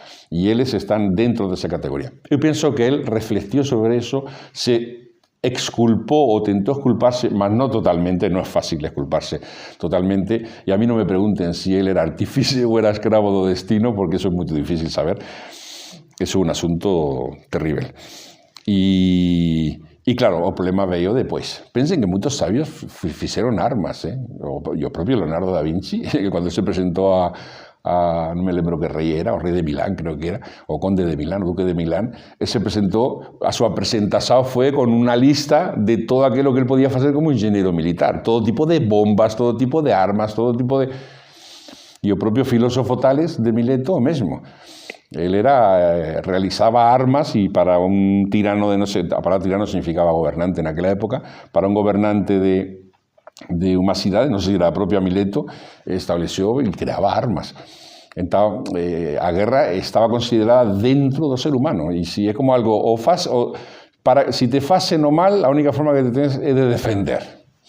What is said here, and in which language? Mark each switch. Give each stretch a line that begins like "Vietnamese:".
Spanish: Y ellos están dentro de esa categoría. Yo pienso que él reflexionó sobre eso, se exculpó o tentó exculparse, mas no totalmente, no es fácil exculparse totalmente, y a mí no me pregunten si él era artífice o era
Galician: escravo do destino,
Spanish: porque eso es muy difícil saber.
Galician: Eso é un asunto terrible. E claro, o problema veio depois. Pensen que moitos sabios fixeron armas, o propio Leonardo da Vinci, que cando se presentou non me lembro que rei era, o rei de Milán, creo que era, o conde de Milán, o duque de Milán, se presentou, a súa presentación foi con unha lista de todo aquilo que él podía facer como ingeniero militar, todo tipo de bombas, todo tipo de armas, todo tipo de... E o propio filósofo Tales de Mileto o mesmo.
Spanish: Él realizaba armas y para un tirano de, no sé, para tirano significaba gobernante en aquella época, para un gobernante de una ciudad, no sé si era la propia Mileto, estableció y creaba armas. Entonces,
Galician: a guerra estaba considerada dentro do ser humano,
Spanish: y si es como algo, si te facen o mal, la única forma que te tienes es de defender.